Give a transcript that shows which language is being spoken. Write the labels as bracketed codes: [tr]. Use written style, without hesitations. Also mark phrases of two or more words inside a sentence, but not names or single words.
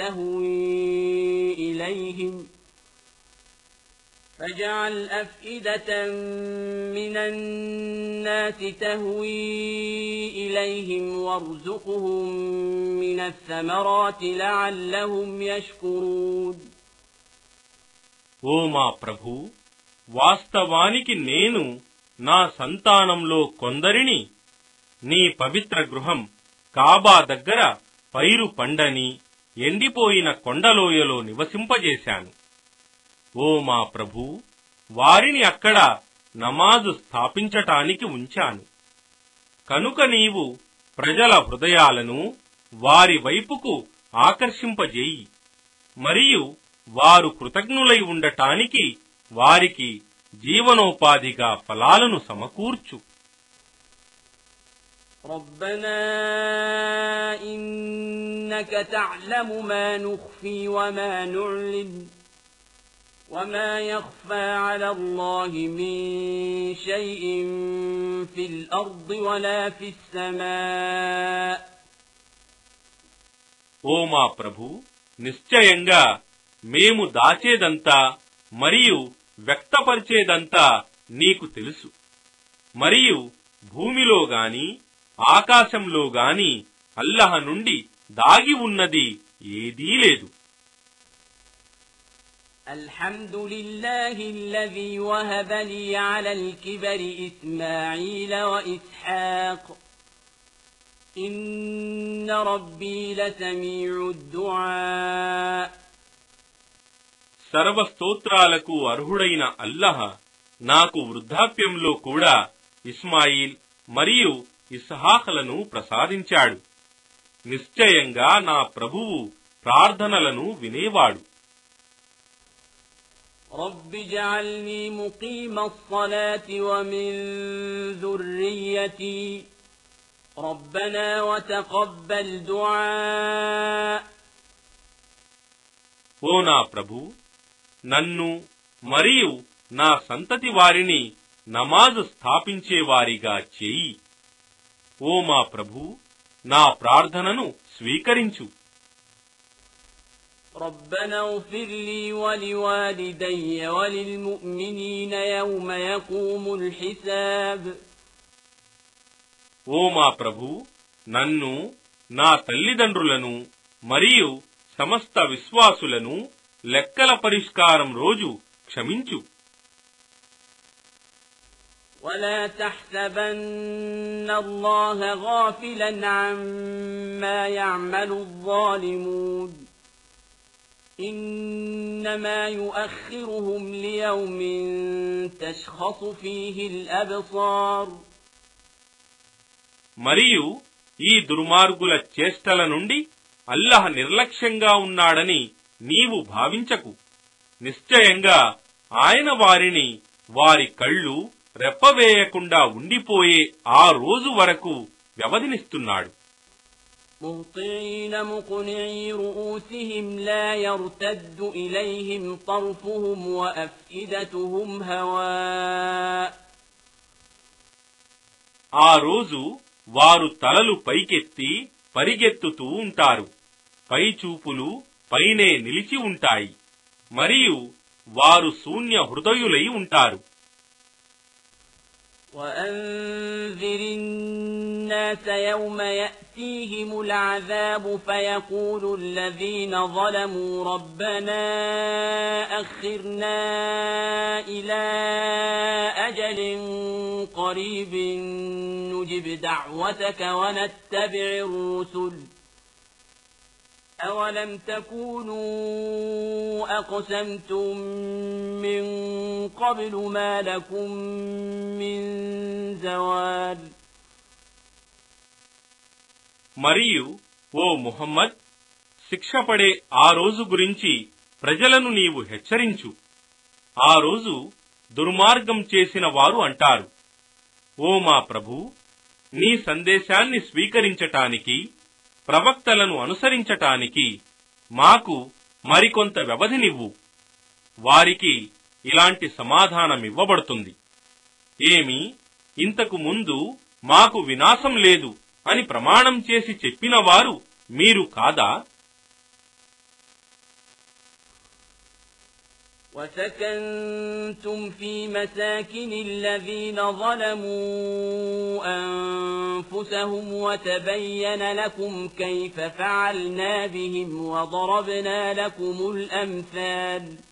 [ar] تهوي إليهم وارزقهم من الثمرات لعلهم يشكرون [te] ఓ మా ప్రభూ వాస్తవానికి నేను నా సంతానంలో కొందరిని నీ పవిత్ర గృహం కాబా దగ్గర పైరు పండని ఎండిపోయిన కొండలోయలో నివసింపజేశాను ఓ మా ప్రభూ వారిని అక్కడ నమాజు స్థాపించటానికి ఉంచాను కనుక నీవు ప్రజల హృదయాలను వారి వైపుకు ఆకర్షింపజేయి మరియు వారు కృతజ్ఞులై ఉండటానికి వారికి జీవనోపాధిగా ఫలాలను సమకూర్చు [ar] ربنا إنك تعلم ما نخفي وما نعلن وما يخفى على الله من شيء في الأرض ولا في السماء [te] ఓ మా ప్రభు నిశ్చయంగా మేము దాచేదంతా మరియు వ్యక్తపరిచేదంతా నీకు తెలుసు మరియు భూమిలో గాని ఆకాశంలో గాని అల్లహ నుండి దాగి ఉన్నది ఏదీ లేదు. [ar] الحمد لله الذي وهب لي على الكبر إسماعيل وإسحاق إن ربي لسميع الدعاء. [te] సర్వస్తోత్రాలకు అర్హుడైన అల్లహ నాకు వృద్ధాప్యంలో కూడా ఇస్మాయిల్ మరియు ఇస్హాకులను ప్రసాదించాడు. నిశ్చయంగా నా ప్రభువు ప్రార్థనలను వినేవాడు. [ar] رب اجعلني مقيم الصلاة ومن ذريتي ربنا وتقبل دعاء. [te] ఓ నా ప్రభు, నన్ను మరియు నా సంతతి వారిని నమాజు స్థాపించేవారిగా చేయి. ఓ మా ప్రభు, నా ప్రార్థనను స్వీకరించు. [ar] ربنا اغفر لي ولوالدي وللمؤمنين يوم يقوم الحساب. [te] ఓ మా ప్రభు, నన్ను, నా తల్లిదండ్రులను మరియు సమస్త విశ్వాసులను లెక్కల పరిష్కారం రోజు క్షమించు. [ar] ولا تحسبن الله غافلا عما يعمل الظالمون إنما يؤخرهم ليوم تشخص فيه الأبصار. [te] మరియు ఈ దుర్మార్గుల చేష్టల నుండి అల్లహ నిర్లక్ష్యంగా ఉన్నాడని నీవు భావించకు. నిశ్చయంగా ఆయన వారిని వారి కళ్ళు రెప్పవేయకుండా ఉండిపోయే ఆ రోజు వరకు వ్యవధినిస్తున్నాడు. [ar] مهطعين مقنعي رؤوسهم لا يرتد إليهم طرفهم وأفئدتهم هواء. [te] ఆ రోజు వారు తలలు పైకెత్తి పరిగెత్తుతూ ఉంటారు. పైచూపులు పైనే నిలిచి ఉంటాయి మరియు వారు శూన్య హృదయులై ఉంటారు. [ar] وأنذر الناس يوم يأتيهم العذاب فيقول الذين ظلموا ربنا أخرنا إلى أجل قريب نجب دعوتك ونتبع الرسل أولم تكونوا أقسمتم من قبل ما لكم من زوال. [te] మరియు ఓ ముహమ్మద్, శిక్ష పడే ఆ రోజు గురించి ప్రజలను నీవు హెచ్చరించు. ఆ రోజు దుర్మార్గం చేసిన వారు అంటారు, ఓ మా ప్రభూ, నీ సందేశాన్ని స్వీకరించటానికి ప్రవక్తలను అనుసరించటానికి మాకు మరికొంత వ్యవధినివ్వు. వారికి ఇలాంటి సమాధానమివ్వబడుతుంది, ఏమి ఇంతకు ముందు మాకు వినాశం లేదు అని ప్రమాణం చేసి చెప్పిన వారు మీరు కాదా? [ar] وسكنتم في مساكن الذين ظلموا أنفسهم وتبين لكم كيف فعلنا بهم وضربنا لكم الأمثال.